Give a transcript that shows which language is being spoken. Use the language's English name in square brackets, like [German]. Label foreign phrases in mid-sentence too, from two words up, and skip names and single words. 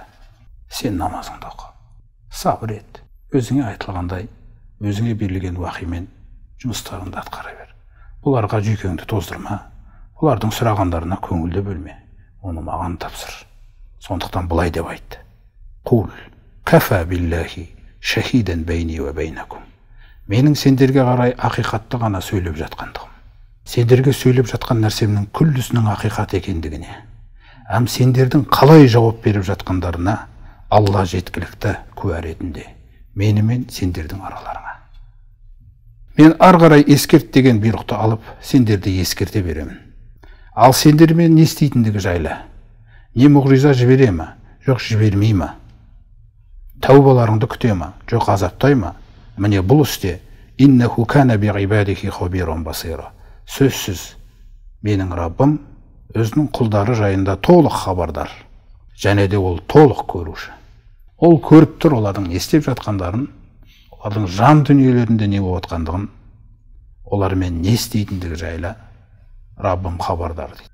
[Kazakh] Сен намазыңды оқы. Сабыр ет. Өзіңе айтылғандай, өзіңе берілген уақимен жұмыстарыңды атқара бер. Бұларға жүйкеңді тоздырма. Бұлардың сұрағандарына көңілді бөлме. Оны маған тапсыр. Сондықтан бұлай деп айтты: [Arabic] «قل كفى بالله شهيدا بيني وبينكم». [Kazakh] Менің сендерге қарай ақиқатты ғана сөйлеп жатқандығым, сендерге сөйлеп жатқан нәрсемнің күллісінің ақиқат екендігіне, сендердің қалай жауап беріп жатқандарына Алла жеткілікті куә ретінде менімен сендердің араларыңа. Мен ары қарай ескерт деген бұйрықты алып, сендерді ескерте беремін. Ал сендермен не істейтіндігі жайлы, не мұғжиза жібере ме, жоқ жібермей ме, тәубаларыңды күте ме, жоқ азаптай ма, міне бұл істе [Arabic] إنه كان بعباده خبيرا بصيرا. [Kazakh] Сөзсіз менің Раббым өзінің құлдары жайында толық хабардар, және де ол толық көруші. Ол көріп тұр олардың не істеп жатқандарын, олардың жан дүниелерінде не болып жатқандығын, олармен не істейтіндігі жайлы Раббым хабардар дейді.